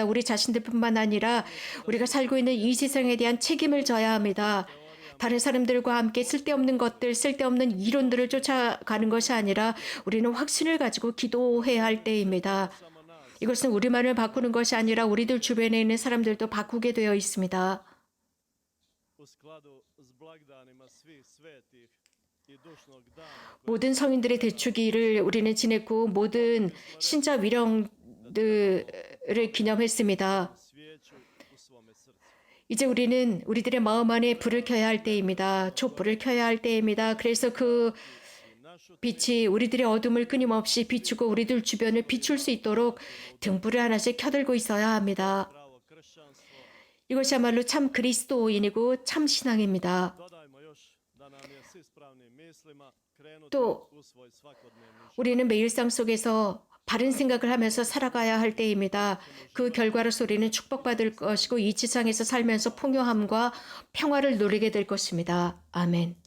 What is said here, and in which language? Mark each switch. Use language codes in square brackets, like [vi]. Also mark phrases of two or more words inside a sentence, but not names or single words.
[ko] 우리 자신들뿐만 아니라 우리가 살고 있는 이 세상에 대한 책임을 져야 합니다. 다른 사람들과 함께 쓸데없는 것들, 쓸데없는 이론들을 쫓아가는 것이 아니라 우리는 확신을 가지고 기도해야 할 때입니다. 이것은 우리만을 바꾸는 것이 아니라 우리들 주변에 있는 사람들도 바꾸게 되어 있습니다. [hr] u skladu s blagdanima svih svetih i dušnog dana [ko] 모든 성인들의 대축일을 우리는 지냈고 모든 신자 위령들을 기념했습니다. [hr] svijeću u svome srcu. [ko] 이제 우리는 우리들의 마음 안에 불을 켜야 할 때입니다. 촛불을 켜야 할 때입니다. 그래서 그 빛이 우리들의 어둠을 끊임없이 비추고 우리들 주변을 비출 수 있도록 등불을 하나씩 켜들고 있어야 합니다. [hr] Pravo kršćanstvo. [ko] 이것이야말로 참 그리스도인이고 참 신앙입니다. [hr] Dodajmo još da nam je s ispravnim mislima krenuti [ko] 또 [hr] u svoj svakodnevni život. [ko] 우리는 매일상 속에서 바른 생각을 하면서 살아가야 할 때입니다. 그 결과로서 우리는 축복받을 것이고 이 지상에서 살면서 풍요함과 평화를 누리게 될 것입니다. 아멘.